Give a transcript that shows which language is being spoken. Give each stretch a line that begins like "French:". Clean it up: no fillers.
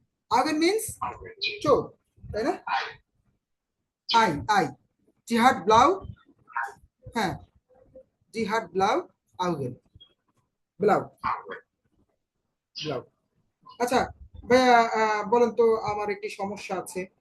Bangla: Augen means চোখ তাই না eye.
German: Sie hat blau
Bangla: হ্যাঁ
German: Sie hat blau Augen. Blau. Blau.
Bangla: আচ্ছা ভাইয়া বলেন তো আমার একটি সমস্যা আছে